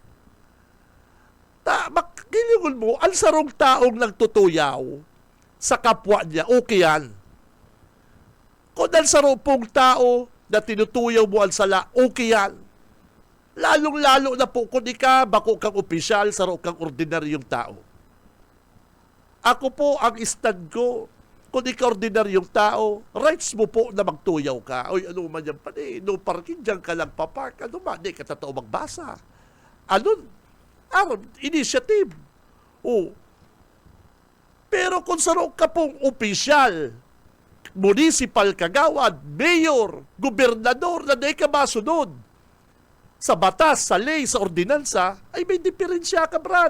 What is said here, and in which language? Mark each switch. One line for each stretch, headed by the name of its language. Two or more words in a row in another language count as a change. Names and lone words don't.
Bikol: Gilingon mo, ang sarong taong nagtutuyaw sa kapwa niya, okay yan. Kung ang sarong pong tao na tinutuyaw mo ang sala, okay yan. Lalong-lalo na po kung bako kang opisyal, sarong kang ordinaryong tao. Ako po, ang stand ko, kung ordinaryong tao, rights mo po na magtuyaw ka. Ano man yan pa no parking, dyan ka lang papark. Ano man, di ka totoo magbasa. Initiative. Pero kung sarong ka pong opisyal, municipal kagawad, mayor, gobernador na di ka masunod sa batas, sa ley, sa ordinansa, ay may diferensya ka, Brad.